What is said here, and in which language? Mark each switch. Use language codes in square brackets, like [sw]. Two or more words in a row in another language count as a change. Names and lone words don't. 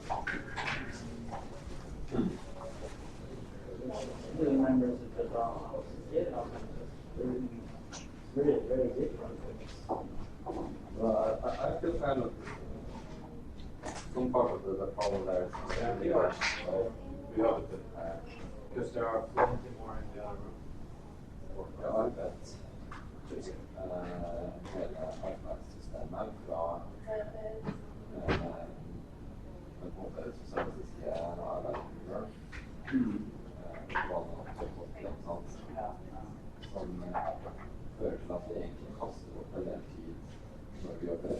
[en] Family members that just are really, very different. Well, I feel kind of some part of the problem there is We have it. Because there are plenty more in the other room. [no] Ja, arbeidssystemet fra på en måte sosialistiske arbeidsmiljøer som fører til at vi egentlig kaster bort en del tid når vi jobber.